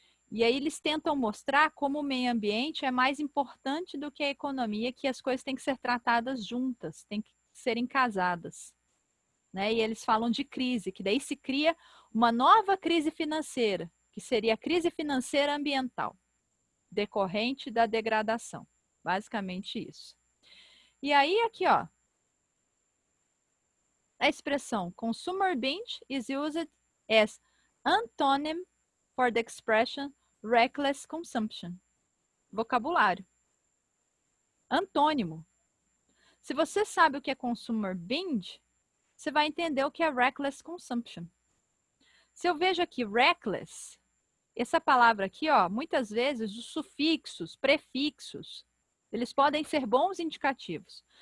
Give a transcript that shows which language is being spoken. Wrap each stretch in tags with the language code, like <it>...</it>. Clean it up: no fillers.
<pt>E aí eles tentam mostrar como o meio ambiente é mais importante do que a economia, que as coisas têm que ser tratadas juntas, têm que serem casadas. Né? E eles falam de crise, que daí se cria uma nova crise financeira, que seria a crise financeira ambiental, decorrente da degradação. Basicamente isso. E aí aqui, ó, a expressão</pt> <en>consumer binge is used as antonym for the expression reckless consumption.</en> <pt>Vocabulário. Antônimo. Se você sabe o que é consumer binge, você vai entender o que é reckless consumption. Se eu vejo aqui reckless, essa palavra aqui, ó, muitas vezes os sufixos, prefixos, eles podem ser bons indicativos.</pt>